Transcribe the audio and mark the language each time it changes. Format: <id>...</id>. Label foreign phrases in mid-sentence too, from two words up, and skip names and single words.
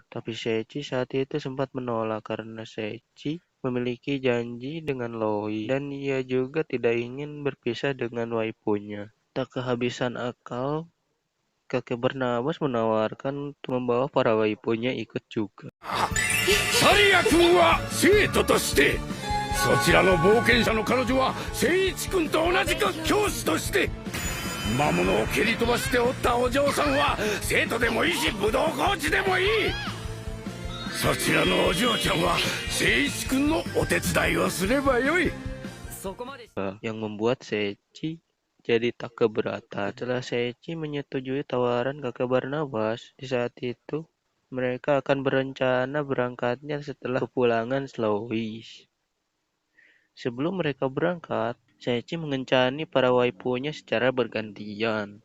<id>Tapi Sechi saat itu sempat menolak karena Sechi memiliki janji dengan Loi dan ia juga tidak ingin berpisah dengan waifunya. Tak kehabisan akal, kakek Barnabas menawarkan untuk membawa para waifunya ikut juga.</id> <ja>サリア君は生徒として、そちらの冒険者の彼女は聖一君と同じく教師として、魔物を蹴り飛ばしておったお嬢さんは生徒でもいいし武道コーチでもいい。そちらのお嬢ちゃんは聖一君のお手伝いをすればよい。</ja> <id>Yang membuat Sechi jadi tak keberatan. Setelah Sechi menyetujui tawaran kakek Barnabas, di saat itu mereka akan berencana berangkatnya setelah kepulangan Lois. Sebelum mereka berangkat, Sechi mengencani para waifunya secara bergantian.</id>